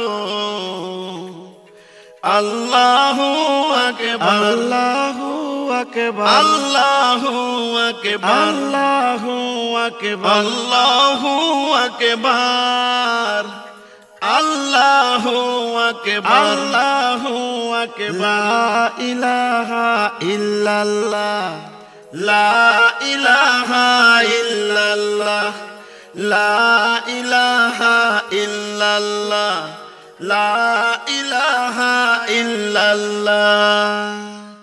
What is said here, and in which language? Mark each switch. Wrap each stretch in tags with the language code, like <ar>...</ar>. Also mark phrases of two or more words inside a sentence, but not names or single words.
<ar>الله أكبر، الله أكبر، الله أكبر، الله أكبر، الله أكبر, الله أكبر، الله أكبر, لا إله إلا الله، لا إله إلا الله، لا إله إلا الله، لا إله إلا الله.</ar>